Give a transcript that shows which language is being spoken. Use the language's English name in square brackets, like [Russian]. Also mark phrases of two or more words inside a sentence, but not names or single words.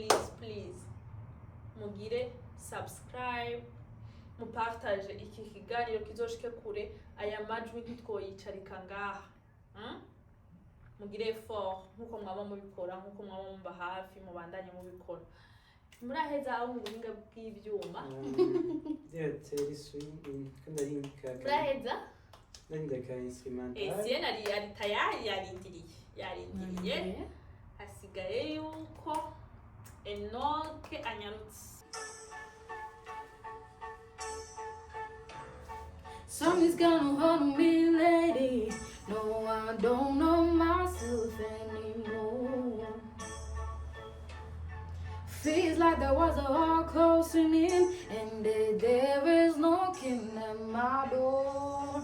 [Rundi] mugire subscribe mupartage iki kiganiro kizoshike kure aya majwi ntitwoyicarika ngaha mugire effort nkuko mwaba mubikora nkuko mwaba mumba hafi mubandanye mubikora muraheza aho mu buhinga bw'ivyuma muraheza ndandika instrumental siena ari tayari yarindiriye hasigaye yuko Enoke anyarutse. [English] Something's gonna hold me, lady. No, I don't know myself anymore. Feels like there was a heart closing in, and there is knocking at my door.